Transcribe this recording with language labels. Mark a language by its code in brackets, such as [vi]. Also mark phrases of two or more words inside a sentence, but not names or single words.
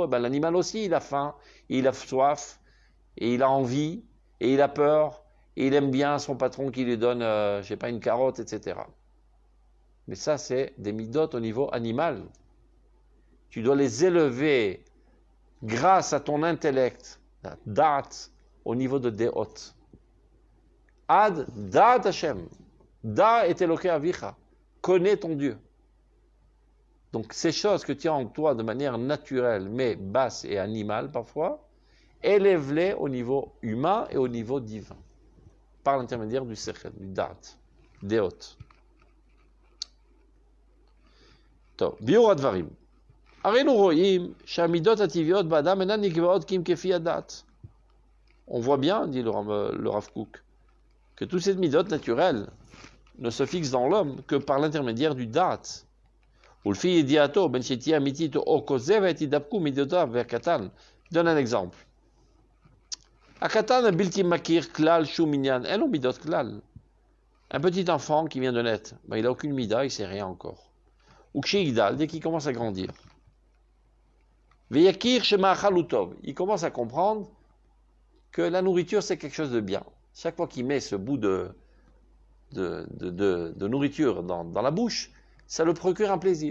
[fr] Ben, l'animal aussi, il a faim, il a soif, et il a envie, et il a peur, et il aime bien son patron qui lui donne, je sais pas, une carotte, etc. Mais ça, c'est des midot au niveau animal. Tu dois les élever grâce à ton intellect, da'at, au niveau de de'ot. [he] עד דעת השם. דע את אלוקי אביך. [fr] Connais ton Dieu. Donc ces choses que tu as en toi de manière naturelle, mais basse et animale parfois, élève-les au niveau humain et au niveau divin, par l'intermédiaire du sechel, du da'at, de'ot. [he] טוב, ביאור הדברים. הראינו רואים שהמידות הטבעיות באדם אינן נקבעות כי אם כפי הדת. [fr] On voit bien, dit le Rav Kook, que toutes ces midot naturelles ne se fixent dans l'homme que par l'intermédiaire du da'at. [he] ולפי ידיעתו בין שתהיה אמיתית או כוזבת ידבקו מידותיו והקטן. [fr] donne un exemple. [he] הקטן הבלתי מכיר כלל שום עניין, אין לו מידות כלל. [fr] Un petit enfant qui vient de naître, il n'a aucune mida, il ne sait rien encore. Ou ksheigdal, dès qu'il commence à grandir. [he] ויכיר שהמאכל וטוב, [fr] il commence à comprendre que la nourriture c'est quelque chose de bien. Chaque fois qu'il met ce bout de nourriture dans la bouche, ça le procure un plaisir.